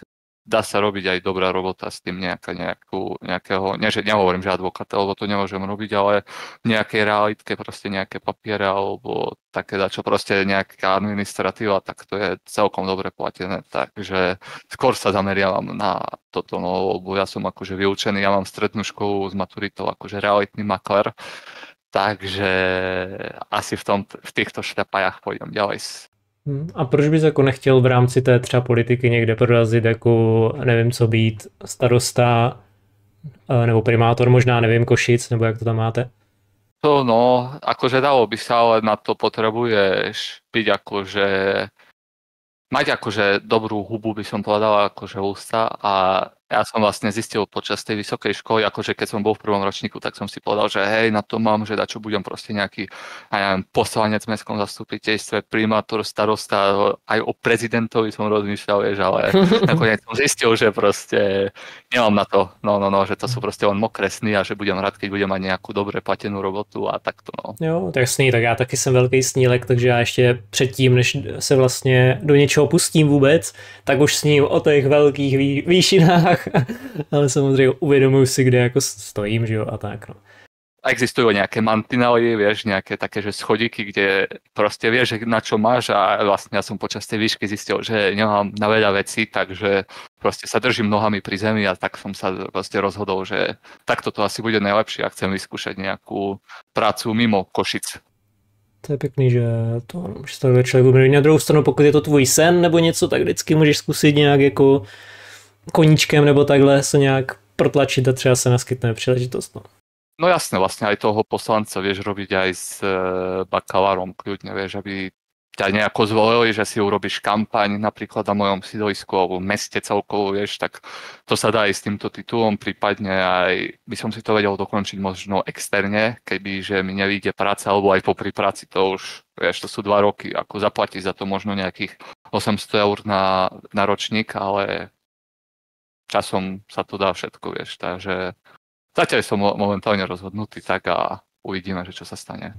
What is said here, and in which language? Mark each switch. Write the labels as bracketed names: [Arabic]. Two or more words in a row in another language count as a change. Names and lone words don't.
[Slovak] dá sa robiť aj dobrá robota s tým nejakého, nie, že nehovorím, že advokáta, lebo to nemôžem robiť, ale v nejakej realitke proste nejaké papiere alebo také, čo proste nejaká administratíva, tak to je celkom dobre platené, takže skôr sa zameriavam na toto, no, lebo ja som akože vyučený, ja mám strednú školu s maturitou akože realitný maklér, takže asi v týchto šľapajách pôjdem ďalej. [Czech] A proč bys jako nechtěl v rámci té třeba politiky někde prorazit, jako nevím co být, starosta nebo primátor, možná nevím, Košic, nebo jak to tam máte? [Slovak] To no, akože dalo by sa, ale na to potrebuješ byť akože mať akože dobrú hubu, by som povedal, akože ústa a ja som vlastne zistil počas tej vysokej školy, akože keď som bol v prvom ročníku, tak som si povedal, že hej, na to mám, že dačo budem proste nejaký, ja neviem, poslanec v mestskom zastupiteľstve, primátor, starosta, aj o prezidentovi som rozmýšľal, vieš, ale nakoniec som zistil, že proste nemám na to, no, že to sú proste len mokré sny a že budem rád, keď budem mať nejakú dobre platenú robotu a takto, no. [Czech] Jo, tak sní, tak já taky jsem velký snílek, takže já ještě předtím, než se vlastně do něčeho pustím vůbec, tak už sním o těch velkých výšinách, ale samozřejmě uvědomuji si, kde jako stojím, že jo, a tak, no. [Slovak] Existujú nejaké mantinely, vieš, nejaké také, že schodíky, kde proste vieš, na čo máš a vlastne ja som počas tej výšky zistil, že nemám na veľa vecí, takže proste sa držím nohami pri zemi a tak som sa proste rozhodol, že takto to asi bude najlepšie a chcem vyskúšať nejakú prácu mimo Košic. [Czech] To je pěkný, že to takhle člověk uměří. Na druhou stranu, pokud je to tvůj sen nebo něco, tak vždycky můžeš zkusit nějak jako koníčkem nebo takhle se nějak protlačit a třeba se naskytne příležitost. [Slovak] No jasne, vlastne aj toho poslanca vieš robiť aj s bakalárom kľudne, vieš, aby ťa nejako zvolili, že si urobíš kampaň napríklad na mojom sídlisku alebo v meste celkovo, vieš, tak to sa dá aj s týmto titulom, prípadne aj by som si to vedel dokončiť možno externe, keby že mi nevyjde práca, alebo aj popri práci to už, vieš, to sú 2 roky, ako zaplatiť za to možno nejakých 800 eur na ročník, ale časom sa to dá všetko, vieš, takže zatiaľ som momentálne rozhodnutý tak a uvidíme, že čo sa stane.